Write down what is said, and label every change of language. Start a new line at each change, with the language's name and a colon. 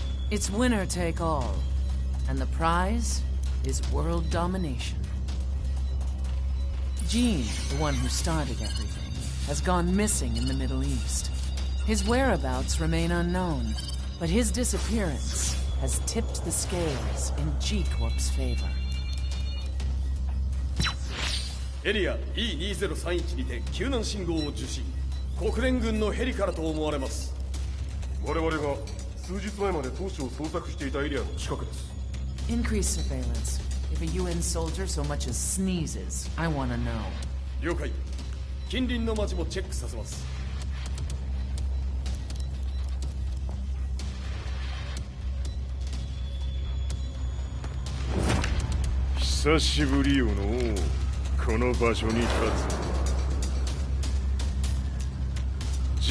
English: It's winner take all, and the prize is world domination. Jin, the one who started everything, has gone missing in the Middle East. His whereabouts remain unknown, but his disappearance has tipped the scales in G Corp's favor.
Japanese: エリア E2031 にて救難信号を受信。国連軍のヘリからと思われます。我々が数日前まで当初を捜索していたエリアの近くです。
English: Increase surveillance. If a UN soldier so much as sneezes, I want to know.
Japanese: 了解。近隣の町もチェックさせます。久しぶりよのう。この場所に立つ。